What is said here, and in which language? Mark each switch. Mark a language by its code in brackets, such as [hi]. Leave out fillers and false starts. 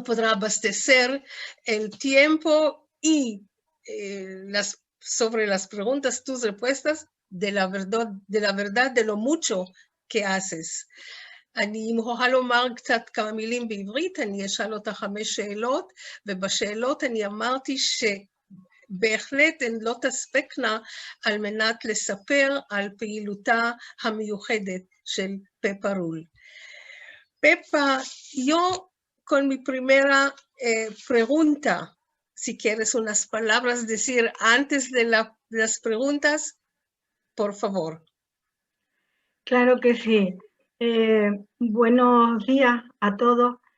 [es] abastecer el tiempo y sobre las preguntas, tus respuestas, de la verdad de lo mucho que haces. [he] אני מוכרחה לומר קצת כמה מילים בעברית, אני אשאל אותך 5 שאלות, ובשאלות אני אמרתי שבהחלט הן לא תספקנה על מנת לספר על פעילותה המיוחדת של פפה רול. [es] Pepa, yo con mi primera pregunta, si quieres unas palabras decir antes de las preguntas, por favor. Claro que sí. Buenos días a todos.